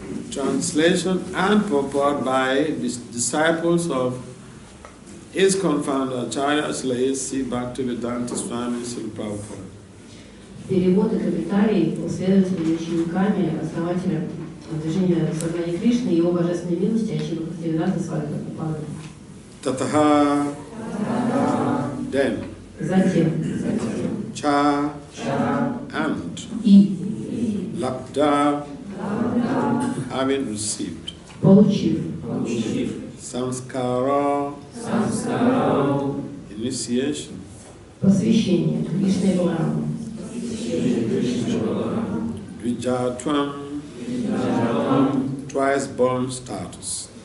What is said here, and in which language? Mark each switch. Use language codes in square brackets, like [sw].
[en] Translation and purport by disciples of his confounder Acharya Sri Bhakti Vasudeva Swami Srila Prabhupada. [ru] Перевод и комментарий последователями, учениками, основателя движения сознания Кришны и его божественной милости Ачарьи Бхактивиданта Свами Прабхупады. [en] Tataha, then, [ru] Затем, [en] cha, and, [ru] и, [en] labdha, having received, [ru] получив, [en] samskara, initiation, [ru] посвящение Кришне Балараму, [en] Dvijatvam, twice born status,